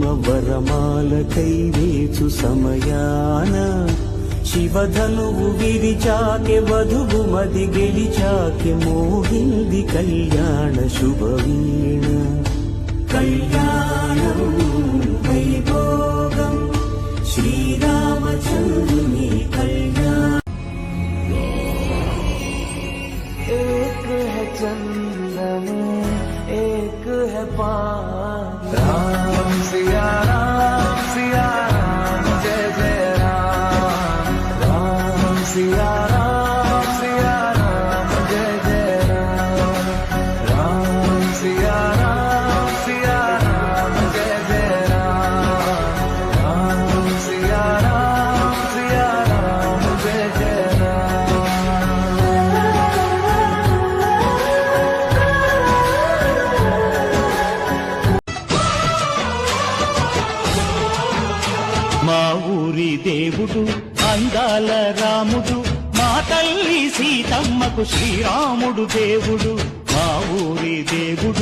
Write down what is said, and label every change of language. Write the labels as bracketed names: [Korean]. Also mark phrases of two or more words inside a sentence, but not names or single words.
[Telugu] వరమాల కైవేచు సమయాన, శివధనువు విరిచాకె వధువు మది గెలిచాకె మోహింది కళ్యాణ శుభవీణ, కళ్యాణం వైభోగం శ్రీరామచంద్రుని కళ్యాణ। [Hindi] एक है चंदन एक है पान, राम सिया राम जय जय राम, राम सिया राम जय जय राम, राम सिया राम जय जय राम, राम सिया राम जय जय राम। [Telugu] మా ఊరి దేవుడు అందాల రాముడు, మా తల్లి సీతమ్మకు శ్రీరాముడు దేవుడు, మా ఊరి దేవుడు।